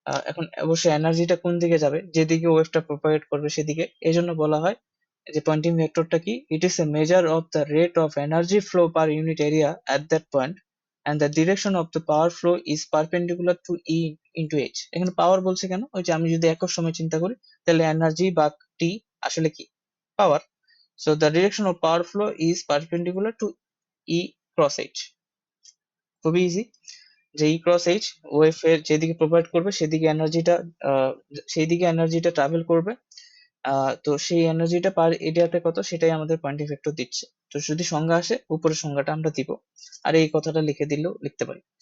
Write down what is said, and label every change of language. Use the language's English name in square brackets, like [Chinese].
[Bangla] এখন অবশ্যই এনার্জিটা কোন দিকে যাবে, যেদিকে ওয়েভটা প্রোপাগেট করবে সেদিকে, এই জন্য বলা হয় যে পয়েন্টিং ভেক্টরটা কি, [English] It is a measure of the rate of energy flow per unit area at that point and the direction of the power flow is perpendicular to E into H। [Bangla] এখানে পাওয়ার বলছে কেন, ওই যে আমি যদি একক সময় চিন্তা করি, তাহলে এনার্জি বা টি আসলে কি পাওয়ার। [English] So the direction of power flow is perpendicular to E cross H। [Bangla] খুবই ইজি, যে ই ক্রস এইচ ওয়েভ এর যেদিকে প্রোভাইড করবে সেদিকে এনার্জিটা, সেই দিকে এনার্জিটা ট্রাভেল করবে। তো সেই এনার্জিটা পার এরিয়াতে কত, সেটাই আমাদের পয়েন্টিং ভেক্টর দিচ্ছে। তো যদি সংজ্ঞা আসে, উপরের সংজ্ঞাটা আমরা দিব, আর এই কথাটা লিখে দিলেও লিখতে পারি।